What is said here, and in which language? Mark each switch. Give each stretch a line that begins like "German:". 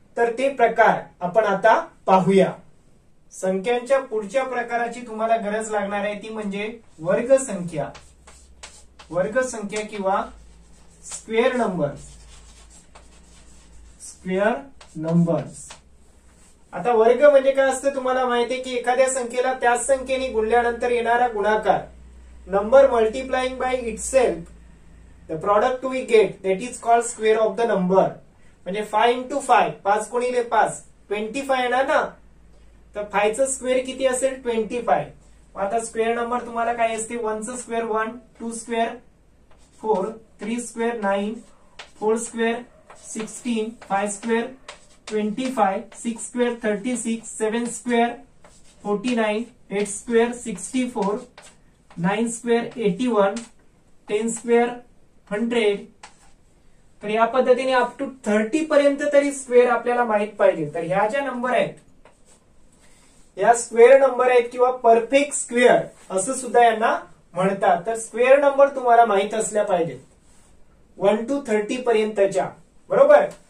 Marathi: तर ते प्रकार आपण आता पाहूया. संख्यांच्या पुढच्या प्रकाराची तुम्हाला गरज लागणार आहे ती म्हणजे वर्ग संख्या. वर्ग संख्या किंवा स्क्वेअर नंबर्स. Square numbers. आता वर्ग म्हणजे काय असतं तुम्हाला माहिती आहे की एखाद्या संख्येला त्याच संख्येने गुणल्यानंतर येणारा गुणाकार.
English: Number multiplying by itself, the product we get that is called square of the number.
Marathi: म्हणजे 5 into 5, 5 गुणिले 5 25 येणार ना. तर 5 चं स्क्वेअर किती असेल, 25. आता स्क्वेअर नंबर तुम्हाला काय असते, 1 चं square 1, 2 square 4, 3 square 9, 4 square 16, 5 square 25, 6 square 36, 7 square 49, 8 square 64, 9 square 81, 10 square 100. तर या पद्धतीने
English: up to
Marathi: 30 पर्यंत तरी स्क्वेअर आपल्याला माहित पाहिजे. तर ह्या ज्या नंबर आहेत या स्क्वेअर नंबर आहेत किंवा परफेक्ट स्क्वेअर असं सुद्धा यांना म्हणतात. तर स्क्वेअर नंबर तुम्हाला माहित असल्या पाहिजेत 1 to 30 पर्यंतच्या. बरोबर.